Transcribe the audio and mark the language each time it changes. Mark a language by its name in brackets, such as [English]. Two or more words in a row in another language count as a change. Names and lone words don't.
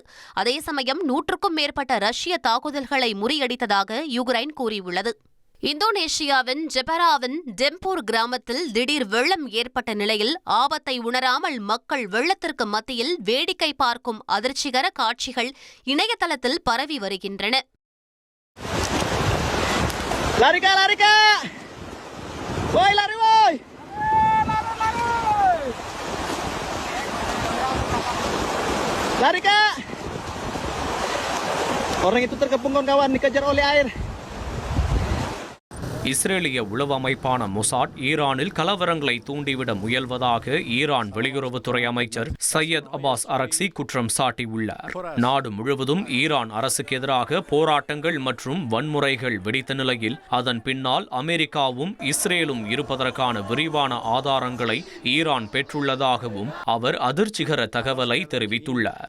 [Tamil] அதே சமயம் 100க்கும் மேற்பட்ட ரஷ்ய தாக்குதல்களை முறியடித்ததாக யுக்ரைன் கூறியுள்ளது. இந்தோனேஷியாவின் ஜெபராவின் டெம்பூர் கிராமத்தில் திடீர் வெள்ளம் ஏற்பட்ட நிலையில் ஆபத்தை உணராமல் மக்கள் வெள்ளத்திற்கு மத்தியில் வேடிக்கை பார்க்கும் அதிர்ச்சிகர காட்சிகள் இணையதளத்தில் பரவி வருகின்றன. [Indonesian] Orang itu terkepung kawan-kawan dikejar oleh air. [Tamil] இஸ்ரேலிய உளவு அமைப்பான மொசாட் ஈரானில் கலவரங்களை தூண்டிவிட முயல்வதாக ஈரான் வெளியுறவுத்துறை அமைச்சர் சையத் அப்பாஸ் அரக்சி குற்றம் சாட்டியுள்ளார். நாடு முழுவதும் ஈரான் அரசுக்கு எதிராக போராட்டங்கள் மற்றும் வன்முறைகள் வெடித்த நிலையில் அதன் பின்னால் அமெரிக்காவும் இஸ்ரேலும் இருப்பதற்கான விரிவான ஆதாரங்களை ஈரான் பெற்றுள்ளதாகவும் அவர் அதிர்ச்சிகர தகவலை தெரிவித்துள்ளார்.